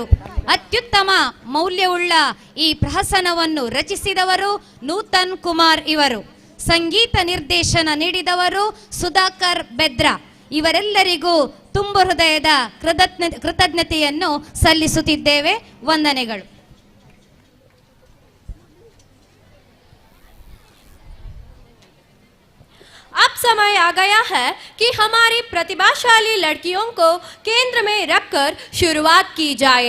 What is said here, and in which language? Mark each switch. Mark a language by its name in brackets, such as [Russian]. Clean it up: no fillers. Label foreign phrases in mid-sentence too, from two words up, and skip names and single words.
[Kannada] ಅತ್ಯುತ್ತಮ ಮೌಲ್ಯವುಳ್ಳ ಈ ಪ್ರಹಸನವನ್ನು ರಚಿಸಿದವರು ನೂತನ್ ಕುಮಾರ್ ಇವರು. ಸಂಗೀತ ನಿರ್ದೇಶನ ನೀಡಿದವರು ಸುಧಾಕರ್ ಬೆದ್ರಾ. ಇವರೆಲ್ಲರಿಗೂ ತುಂಬು ಹೃದಯದ ಕೃತಜ್ಞತೆಯನ್ನು ಸಲ್ಲಿಸುತ್ತಿದ್ದೇವೆ. ವಂದನೆಗಳು. [Hindi] अब समय आ गया है कि हमारी प्रतिभाशाली लड़कियों को केंद्र में रखकर शुरुआत की जाए.